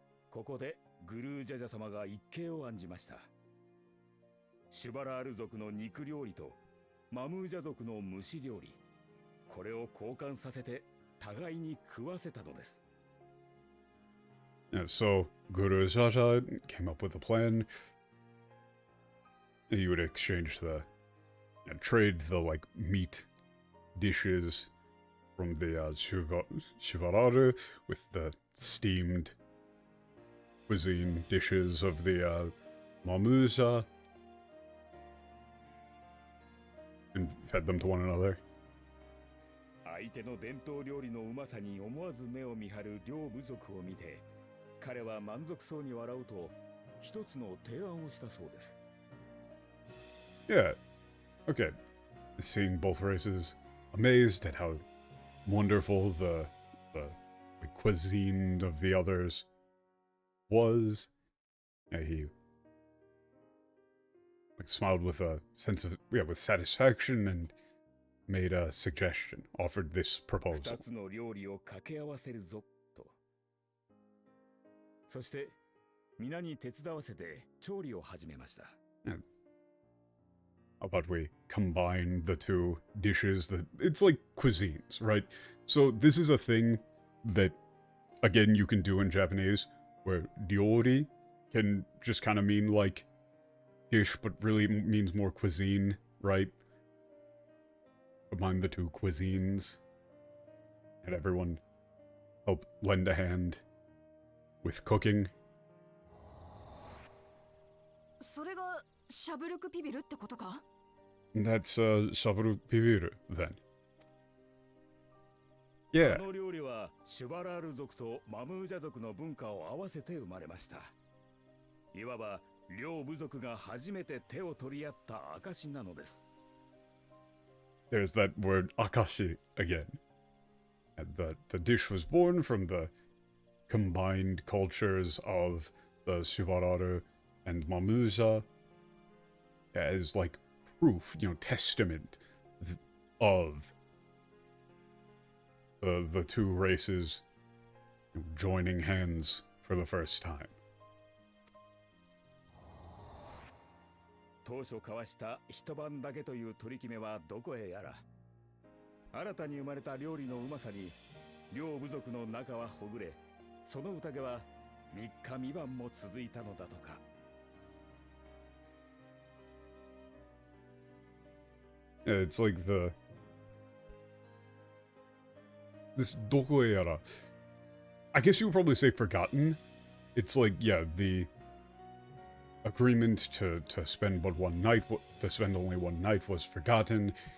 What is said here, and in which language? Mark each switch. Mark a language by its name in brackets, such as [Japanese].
[Japanese] ここでグルージャジャ様が一計を案じました。シュバラール族の肉料理とマムージャ族の蒸し料理、これを交換させて互いに食わせたのです。 [English] And so Guru Jaja came up with a plan. You would exchange trade the like meat dishes from the Shivararu with the steamed cuisine dishes of the Mamuja, and fed them to one another. [Japanese] 相手の伝統料理のうまさに思わず目を見張る両部族を見て、彼は満足そうに笑うと一つの提案をしたそうです。 [English] Yeah, okay. Seeing both races, amazed at how wonderful the cuisine of the others was. Yeah, he smiled with a sense of with satisfaction and made a suggestion, offered this proposal. [Japanese] 二つの料理を掛け合わせるぞと。そして皆に手伝わせて調理を始めました。 [English] Yeah. How about we combine the two dishes? It's like cuisines, right? So this is a thing that, again, you can do in Japanese, where ryori can just kind of mean like dish, but really means more cuisine, right? Combine the two cuisines, and everyone help lend a hand with cooking. [Japanese] それがシャブルクピビルってことか？ [English] That's Saburu Piviru, then. Yeah. [Japanese] この料理はシュバラール族とマムージャ族の文化を合わせて生まれました。いわば両部族が初めて手を取り合った証なのです。 [English] There's that word akashi again. And the dish was born from the combined cultures of the Subararu and Mamuja as like proof, testament of the two races joining hands for the first time. [Japanese] 当初交わした一晩だけという取り決めはどこへやら。新たに生まれた料理のうまさに両部族の仲はほぐれ、その宴は3日3晩も続いたのだとか。 [English] Yeah, it's like this dokoeyara. I guess you would probably say forgotten. It's like, yeah, the agreement to spend but one night, to spend only one night was forgotten.